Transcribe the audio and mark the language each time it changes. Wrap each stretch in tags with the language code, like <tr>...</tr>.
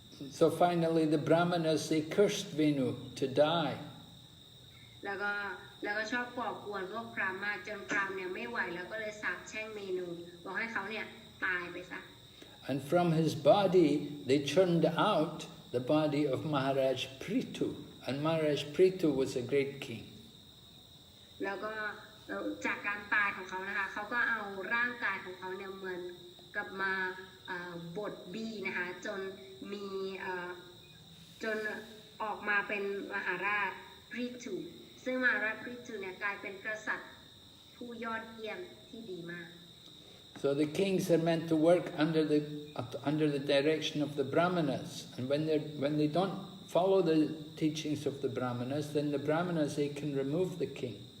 <en>So finally the Brahmanas, they cursed Venu to die.</en> <th>แล้วก็ชอบก่อกวนพวกพราหมณ์มากจนพราหมณ์เนี่ยไม่ไหวแล้วก็เลยสาปแช่งเมนูบอกให้เขาเนี่ยตายไปซะ</th> <en>And from his body they churned out the body of Maharaj Prithu. And Maharaj Prithu was a great king.</en> <th>แล้วก็จากการตายของเขานะคะเขาก็เอาร่างกายของเขาเนี่ยเหมือนกับมาบดบี้นะคะจนมีจนออกมาเป็นมหาราชพริธุซึ่งมหาราชพริธุเนี่ยกลายเป็นกษัตริย์ผู้ยอดเยี่ยมที่ดีมาก</th> <en>So the kings are meant to work under the direction of the Brahmanas, and when they don't follow the teachings of the Brahmanas, then the Brahmanas they can remove the king.</en>